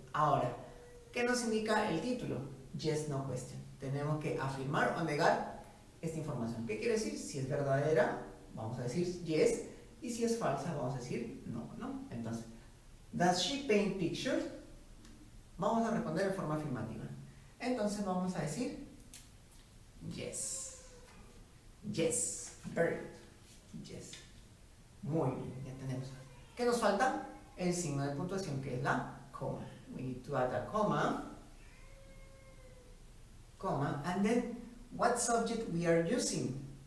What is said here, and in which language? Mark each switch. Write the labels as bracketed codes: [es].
[es] Ahora, ¿qué nos indica el título? Yes, no question. Tenemos que afirmar o negar esta información. ¿Qué quiere decir? Si es verdadera, vamos a decir yes, y si es falsa, vamos a decir no, ¿no? [en] Entonces, does she paint pictures? [es] Vamos a responder de forma afirmativa. Entonces vamos a decir yes. Yes. Very good. Yes. Muy bien, ya tenemos. ¿Qué nos falta? El signo de puntuación, que es la coma. [en] We need to add a comma. Comma. And then, what subject we are using?